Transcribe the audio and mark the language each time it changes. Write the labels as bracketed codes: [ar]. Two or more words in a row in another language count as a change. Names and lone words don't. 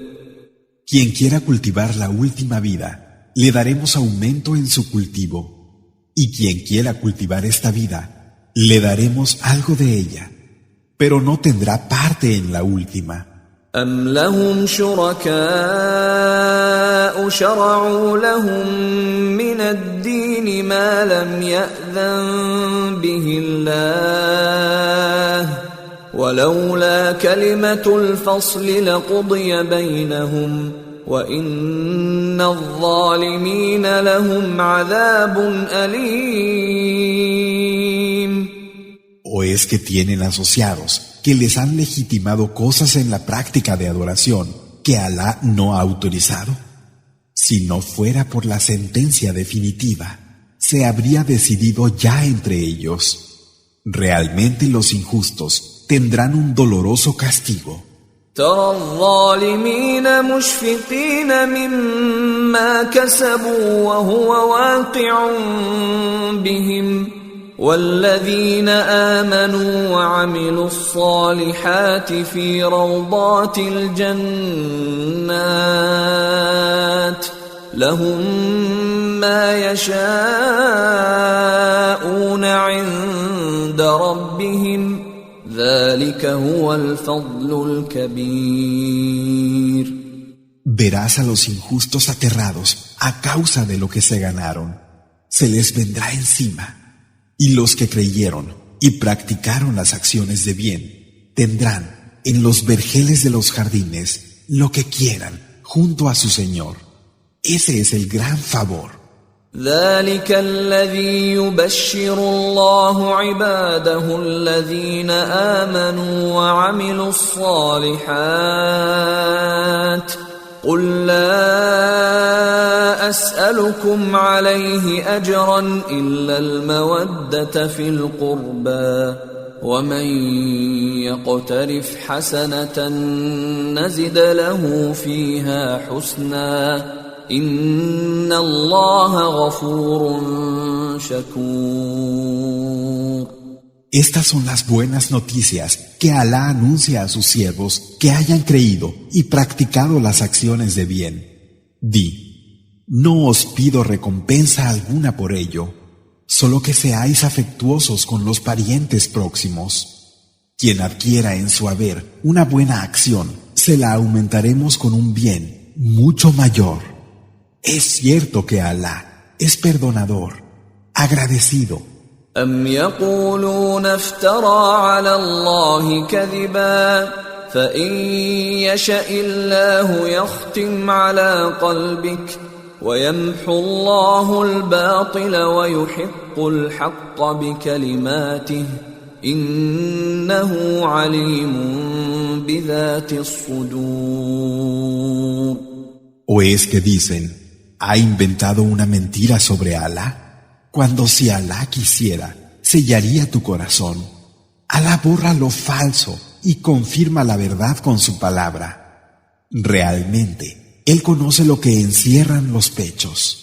[es] Quien quiera cultivar la última vida, le daremos aumento en su cultivo, y quien quiera cultivar esta vida, le daremos algo de ella, pero no tendrá parte en la última. [ar] أم لهم شركاء شرعوا لهم من الدين ما لم يأذن به الله ولولا كلمة الفصل لقضي بينهم وإن الظالمين لهم عذاب أليم. [es] ¿O es que tienen asociados que les han legitimado cosas en la práctica de adoración que Alá no ha autorizado? Si no fuera por la sentencia definitiva, se habría decidido ya entre ellos. Realmente los injustos tendrán un doloroso castigo. [ar] ترى الظالمين مشفقين مما كسبوا وهو واقع بهم والذين آمنوا وعملوا الصالحات في روضات الجنات لهم ما يشاءون عند ربهم ذلك هو الفضل الكبير. [es] Verás a los injustos aterrados a causa de lo que se ganaron. Se les vendrá encima. Y los que creyeron y practicaron las acciones de bien tendrán en los vergeles de los jardines lo que quieran junto a su Señor. Ese es el gran favor. [ar] ذلك الذي يبشر الله عباده الذين آمنوا وعملوا الصالحات قل لا أسألكم عليه أجرا إلا المودة في القربى ومن يقترف حسنة نزد له فيها حسنا إن الله غفور شكور. [es] Estas son las buenas noticias que Alá anuncia a sus siervos que hayan creído y practicado las acciones de bien. Di, no os pido recompensa alguna por ello, solo que seáis afectuosos con los parientes próximos. Quien adquiera en su haber una buena acción, se la aumentaremos con un bien mucho mayor. Es cierto que Alá es perdonador, agradecido. [ar] أم يقولون افترى على الله كذبا فإن يشأ الله يختم على قلبك ويمحو الله الباطل ويحق الحق بكلماته إنه عليم بذات الصدور. [es] ¿O es que dicen, ha inventado una mentira sobre Alá? Cuando si Alá quisiera, sellaría tu corazón. Alá borra lo falso y confirma la verdad con su palabra. Realmente, Él conoce lo que encierran los pechos.